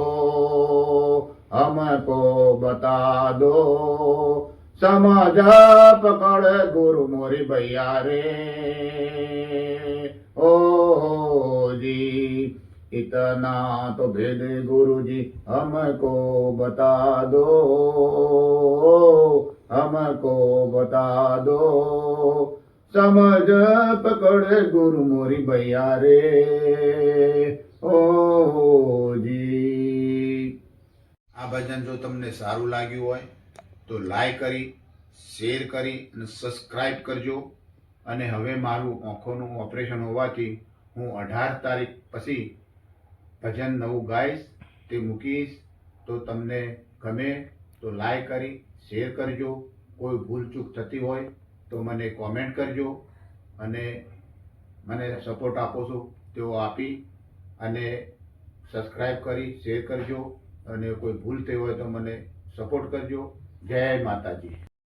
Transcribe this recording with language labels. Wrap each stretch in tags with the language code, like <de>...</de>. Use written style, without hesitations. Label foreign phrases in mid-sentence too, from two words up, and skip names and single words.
<hi>हमको बता दो समझ पकड़ गुरु मोरी भैया रे ओ जी इतना तो भेद गुरु जी हमको बता दो हमको बता दो समझ पकड़ गुरु मोरी भैया रे ओ जी</hi> <gu>આ ભજન જો તમને સારું લાગ્યું હોય તો લાઈક કરી શેર કરી અને સબસ્ક્રાઇબ કરજો અને હવે મારું આંખોનું ઓપરેશન હોવાથી હું 18 તારીખ પછી ભજન નવું ગાઈશ તે મૂકીશ તો તમને ગમે તો લાઈક કરી શેર કરજો કોઈ ભૂલચૂક થતી હોય તો મને કોમેન્ટ કરજો અને મને સપોર્ટ આપો છો તેવો આપી અને સબસ્ક્રાઇબ કરી શેર કરજો અને કોઈ ભૂલ થઈ હોય તો મને સપોર્ટ કરજો જય માતાજી।</gu>